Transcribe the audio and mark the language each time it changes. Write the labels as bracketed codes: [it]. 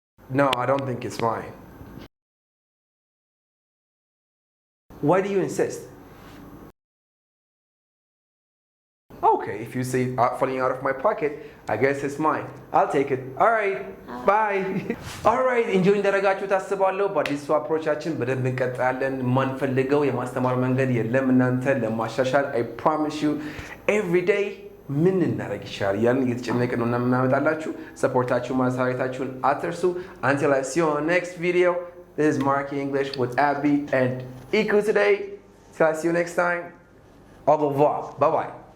[en] No, I don't think it's mine. Why do you insist? Okay, if you see it falling out of my pocket, I guess it's mine. I'll take it. All right. Bye. All right. [am] Enjoy እንዳደረጋችሁ ታስባለሁ። በአዲሱ አፕሮቻችን በደንብ እንቀጥላለን። ማንፈልገው የማስተማር መንገድ የለም እናንተ ለማሻሻል [en] I promise you every day [am] ምን እናደርግ ይችላል ያንን እየተጨነቅን ነው እናመጣላችሁ። ሰፖርታችሁ ማሳየታችሁን አትርሱ። [en] Until I see you on the next video. This is Marky English with Abby and Iku today. Till I see you next time. [fr] Au revoir. [en] Bye bye.